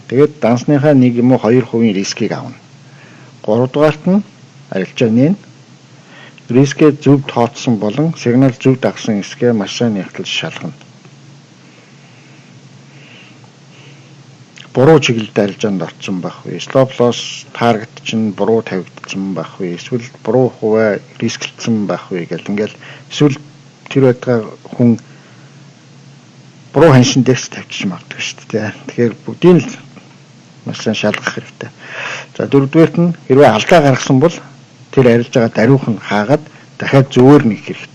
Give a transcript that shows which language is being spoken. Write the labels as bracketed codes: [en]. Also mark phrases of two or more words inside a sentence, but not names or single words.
[mn] Тэгээд дансныхаа 1 юм уу 2% рискийг авна. Гуравдугаарт нь арилжааны рискээ зөв тооцсон болон сигнал зөв дагсан эсгээ маш сайн нягтлж шалгана. Буруу чиглэлд арилжаанд орсон байх вэ? [en] Stop loss target [mn] чинь буруу тавигдсан байх вэ? Эсвэл буруу хувиа рисклцсэн байх вэ гэл ингээл эсвэл тэр байтугай хүн буруу ханшин дээрс тавьчих магадгүй шүү дээ. Тэгэхээр бүгдийг л маш сайн шалгах хэрэгтэй. За дөрөвдүгээрт нь хэрвээ алдаа гаргасан бол тэр арилж байгаа даруйхан хаагаад дахиад зөвөр нээх хэрэгтэй.